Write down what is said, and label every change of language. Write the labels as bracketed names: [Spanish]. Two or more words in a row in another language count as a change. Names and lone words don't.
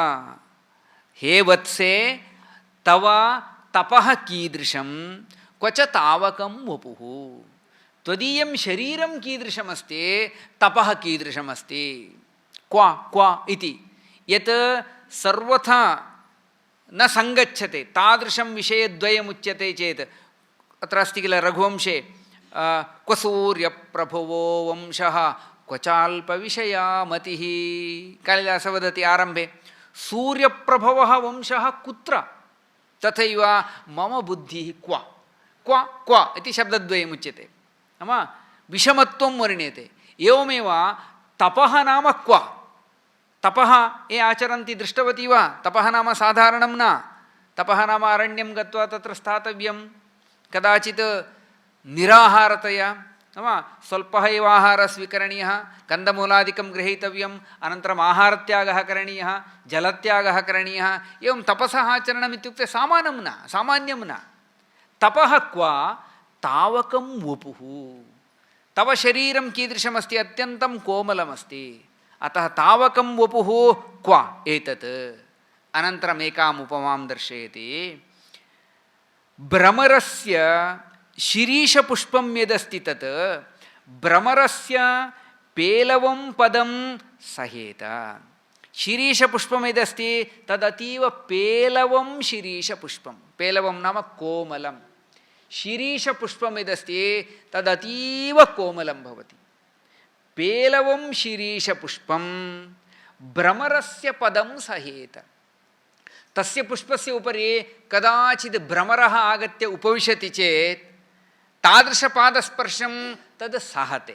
[Sanskrit] ಹೇ ವತ್ಸೆ ತವ ತಪಃ ಕೀದೃಶಂ ಕ್ವ ಚ ತಾವಕಂ ವಪುಃ. ತ್ವದೀಯಂ ಶರೀರಂ ಕೀದೃಶಮಸ್ತಿ, ತಪಃ ಕೀದೃಶಮಸ್ತಿ. ಕ್ವ ಕ್ವ ಇತಿ ಯತ್ ಸರ್ವಥಾ ನ ಸಂಗಚ್ಯತೆ ತಾದೃಶಂ ವಿಷಯದ್ವಯಮುಚ್ಯತೆ ಚೇತ್. ಅತ್ರ ಅಸ್ತಿ ಕಿಲ ರಘುವಂಶೆ ಕ್ವ ಸೂರ್ಯಪ್ರಭುವೋ ವಂಶಃ ಕ್ವಚಾಲ್ಪ ವಿಷಯ ಮತಿಃ. ಕಾಳಿದಾಸ ವದತಿ ಆರಂಭೆ ಸೂರ್ಯಪ್ರಭವಃ ವಂಶಃ ಕುತ್ರ ತಥೈವ ಮಮ ಬುದ್ಧಿಃ ಕ್ವ. ಕ್ವ ಕ್ವ ಇತಿ ಶಬ್ದದ್ವಯಮುಚ್ಯತೆ. ನಾಮ ವಿಷಮತ್ವಂ ವರ್ಣ್ಯತೆ. ಏವಮೇವ ತಪಃ ನಾಮ ಕ್ವ. ತಪಃ ಯೇ ಆಚರಂತಿ ದೃಷ್ಟವತಿ ವಾ? ತಪಃ ನಾಮ ಸಾಧಾರಣಂ ನ. ತಪಃ ನಾಮ ಅರಣ್ಯಂ ಗತ್ವಾ ತತ್ರ ಸ್ಥಾತವ್ಯಂ, ಕದಾಚಿತ್ ನಿರಾಹಾರತೆಯ. ನಾಮ ಸ್ವಲ್ಪ ಏವ ಆಹಾರ ಸ್ವೀಕರಣೀಯ, ಕಂದಮೂಲಾದಿಕಂ ಗೃಹೀತವ್ಯಂ, ಅನಂತರಂ ಆಹಾರತ್ಯಾಗಃ ಕರಣೀಯ, ಜಲತ್ಯಾಗಃ ಕರಣೀಯ. ಏವಂ ತಪಸಃ ಆಚರಣಂ ಇತ್ಯುಕ್ತೆ ಸಾಮಾನ್ಯಂ ನ. ತಪಃ ಕ್ವ ತಾವಕಂ ವಪುಃ. ತವ ಶರೀರಂ ಕೀದೃಶಮಸ್ತಿ? ಅತ್ಯಂತಂ ಕೋಮಲಮಸ್ತಿ. ಅತಃ ತಾವಕಂ ವಪುಃ ಕ್ವ ಏತತ್. ಅನಂತರಂ ಏಕಾಂ ಉಪಮಾಂ ದರ್ಶಯತಿ. ಭ್ರಮರಸ್ಯ ಶಿರೀಷಪುಷ್ಪಂ ಯದಸ್ತಿ ತತ್ ಭ್ರಮರಸ್ಯ ಪೇಲವಂ ಪದಂ ಸಹೇತ. ಶಿರೀಷಪುಷ್ಪಂ ಯದಸ್ತಿ ತದತೀವ ಪೇಲವಂ ಶಿರೀಷಪುಷ್ಪಂ. ಪೇಲವಂ ನಾಮ ಕೋಮಲಂ. ಶಿರೀಷಪುಷ್ಪಂ ಯದಸ್ತಿ ತದತೀವ ಕೋಮಲಂ ಭವತಿ. ಪೇಲವಂ ಶಿರೀಷಪುಷ್ಪಂ ಭ್ರಮರಸ್ಯ ಪದಂ ಸಹೇತ. ತಸ್ಯ ಪುಷ್ಪಸ್ಯ ಉಪರಿ ಕದಾಚಿತ್ ಭ್ರಮರಃ ಆಗತ್ಯ ಉಪವಿಶತಿ ಚೇತ್ ತಾದೃಶಪಾದಸ್ಪರ್ಶಂ ತದ್ ಸಹತೆ.